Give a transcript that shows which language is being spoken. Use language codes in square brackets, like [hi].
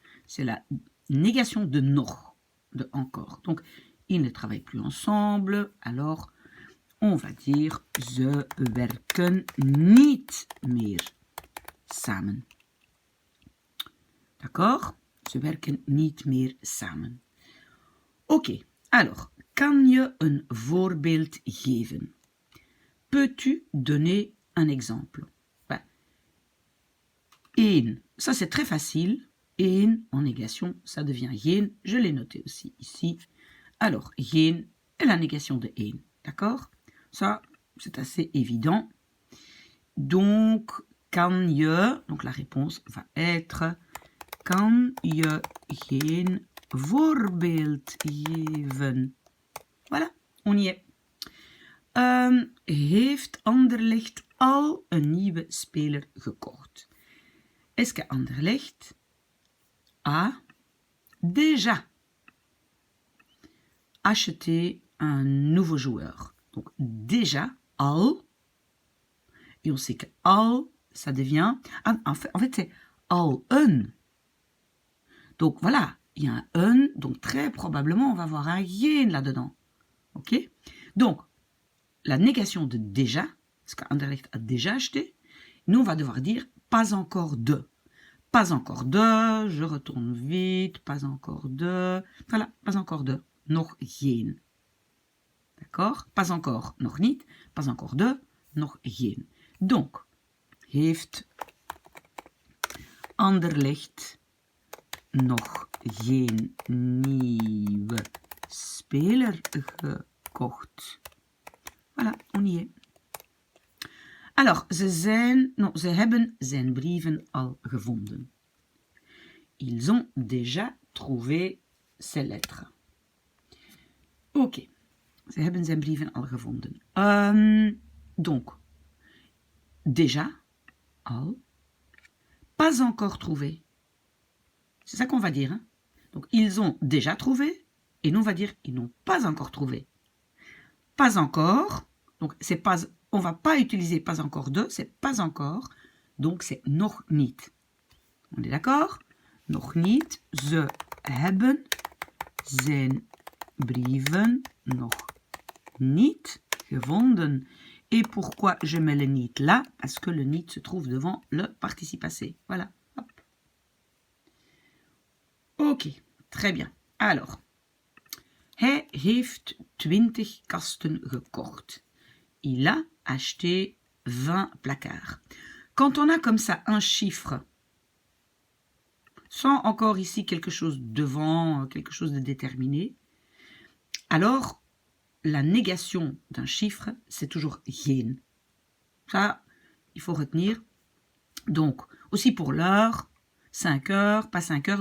[fr] C'est la négation de nog, de encore. Donc, ils ne travaillent plus ensemble. Alors, on va dire [nl] ze werken niet meer samen. [fr] D'accord? [nl] Ze werken niet meer samen. Oké. Alors, kan je een voorbeeld geven? [fr] Peux-tu donner un exemple? Ben, een, ça c'est très facile. Een en négation, ça devient geen. Je l'ai noté aussi ici. Alors, geen est la négation de een. D'accord? Ça, c'est assez évident. Donc, kan je, donc la réponse va être [nl] kan je geen voorbeeld geven? [fr] Voilà, on y est. [nl] Heeft Anderlecht al een nieuwe speler gekocht? [fr] Est-ce que Anderlecht a déjà acheté un nouveau joueur? Donc déjà, al, et on sait que al, ça devient, en fait c'est al un. Donc voilà, il y a un un, donc très probablement on va avoir un yen là-dedans. Ok? Donc, la négation de déjà, parce qu'Anderlecht a déjà acheté, nous on va devoir dire pas encore de. Pas encore de, je retourne vite, pas encore de, voilà, pas encore de, [nl] nog geen. [fr] D'accord? Pas encore, [nl] nog niet, [fr] pas encore de, [nl] nog geen. Donc, heeft Anderlecht nog geen nieuwe speler gekocht? [fr] Voilà, on y est. [nl] Alors, ze hebben zijn brieven al gevonden. [fr] Ils ont déjà trouvé ses lettres. [nl] Ok, ze hebben zijn brieven al gevonden. [fr] Donc, déjà, al, pas encore trouvé. C'est ça qu'on va dire. Hein? Donc, ils ont déjà trouvé, et nous, on va dire, ils n'ont pas encore trouvé. Pas encore, donc c'est pas, on ne va pas utiliser pas encore de, c'est pas encore, donc c'est [nl] nog niet. [fr] On est d'accord? [nl] Nog niet, ze hebben zijn brieven nog niet gevonden. [fr] Et pourquoi je mets le niet là? Parce que le niet se trouve devant le participe passé. Voilà. Hop. Ok, très bien. [nl] Alors, hij heeft 20 kasten gekocht. [fr] Il a acheté 20 placards. Quand on a comme ça un chiffre, sans encore ici quelque chose devant, quelque chose de déterminé, alors la négation d'un chiffre, c'est toujours geen. Ça, il faut retenir. Donc, aussi pour l'heure, 5 heures, pas 5 heures.